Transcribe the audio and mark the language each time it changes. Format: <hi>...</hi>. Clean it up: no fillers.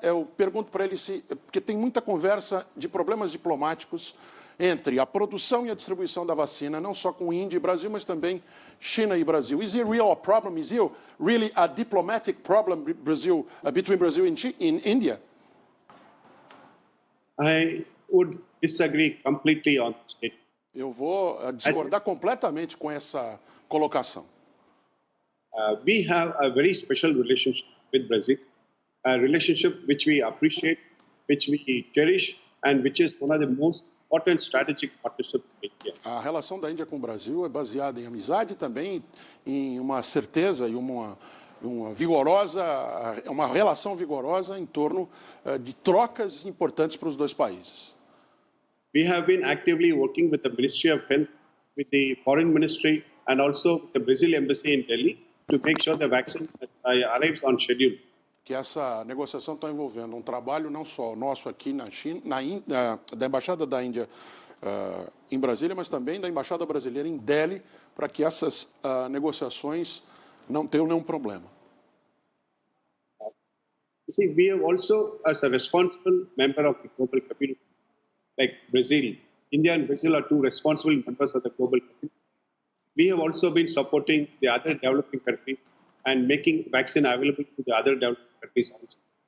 <pt>Eu pergunto para ele porque tem muita conversa de problemas diplomáticos entre a produção e a distribuição da vacina, não só com Índia e Brasil, mas também China e Brasil.</pt> <en>Is it real a problem? Is it really a diplomatic problem between Brazil and India? I would disagree completely on this statement.</en> <pt>Eu vou discordar completamente com essa colocação.</pt> <en>We have a very special relationship with Brazil, a relationship which we appreciate, which we cherish, and which is one of the most important strategic partnerships in India.</en> <pt>A relação da Índia com o Brasil é baseada em amizade e também em uma certeza e uma relação vigorosa em torno de trocas importantes para os dois países.</pt> <en>We have been actively working with the Ministry of Health, with the Foreign Ministry, and also with the Brazil Embassy in Delhi to make sure the vaccine arrives on schedule.</en> <pt>Que essa negociação está envolvendo um trabalho não só nosso aqui na China, da Embaixada da Índia em Brasília, mas também da Embaixada Brasileira em Delhi, para que essas negociações não tenham nenhum problema.</pt> <en>You see, we have also, as a responsible member of the global community, like Brazil, India and Brazil are two responsible members of the global community. We have also been supporting the other developing countries and making vaccine available to the other developing countries also.</en>